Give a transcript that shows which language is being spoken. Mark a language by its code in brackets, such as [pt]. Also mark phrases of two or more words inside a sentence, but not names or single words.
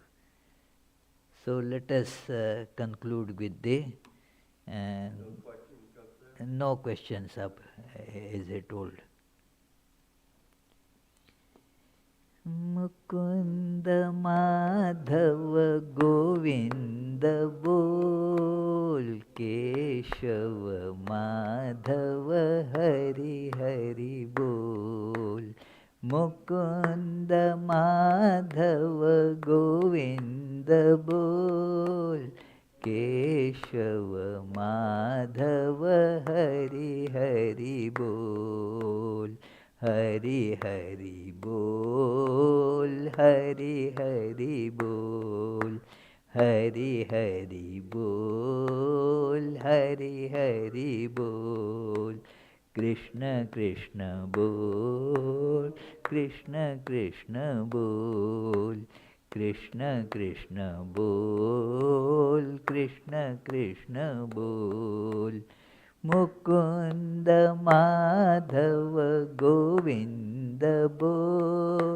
[en] So let us conclude with the no questions up, as I told. [hi] मुकुंद माधव गोविंद बोल, केशव माधव हरि हरि बोल. मुकुंद माधव गोविंद बोल, केशव माधव हरि हरि बोल. हरि हरि बोल, हरि हरि बोल, हरि हरि बोल, हरि हरि बोल. कृष्ण कृष्ण बोल, कृष्ण कृष्ण बोल. कृष्ण कृष्ण बोल, कृष्ण कृष्ण बोल. मुकुंद माधव गोविंद बोल.